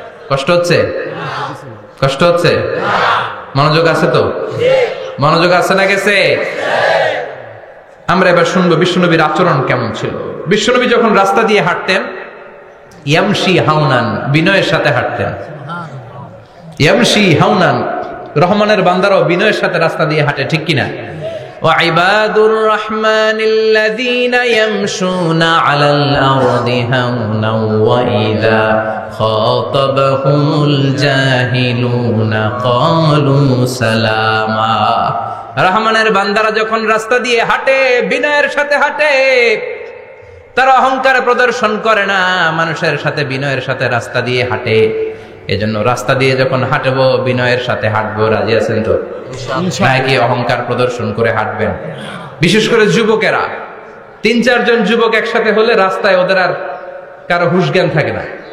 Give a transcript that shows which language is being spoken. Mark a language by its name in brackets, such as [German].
[Bangla] কষ্ট হচ্ছে? কষ্ট হচ্ছে? মনোযোগ আছে তো? মনোযোগ আছে না গেছে? আমরা এবার শুনবো বিশ্বনবীর আচরণ কেমন ছিল। বিশ্বনবী যখন রাস্তা দিয়ে হাঁটতেন, [Arabic] ইয়ামশি হাউনান, [Bangla] বিনয়ের সাথে হাঁটতেন। ইয়ামশি হাউনান, রহমানের বান্দারাও বিনয়ের সাথে রাস্তা দিয়ে হাঁটে, ঠিক কিনা? [Arabic] وعباد الرحمن الذين يمشون على الأرض هونا وإذا خاطبهم الجاهلون قالوا سلاما। [Bangla] রহমানের বান্দারা যখন রাস্তা দিয়ে হাঁটে, বিনয়ের সাথে হাঁটে, তারা অহংকার প্রদর্শন করে না, মানুষের সাথে বিনয়ের সাথে রাস্তা দিয়ে হাঁটে। এজন্য রাস্তা দিয়ে যখন হাঁটবো বিনয়ের সাথে হাঁটবো। রাজি আছেন তো? নাকি অহংকার প্রদর্শন করে হাঁটবেন? বিশেষ করে যুবকেরা, 3-4 জন যুবক একসাথে হলে রাস্তায় ওদের আর কারো হুঁশ জ্ঞান থাকে না।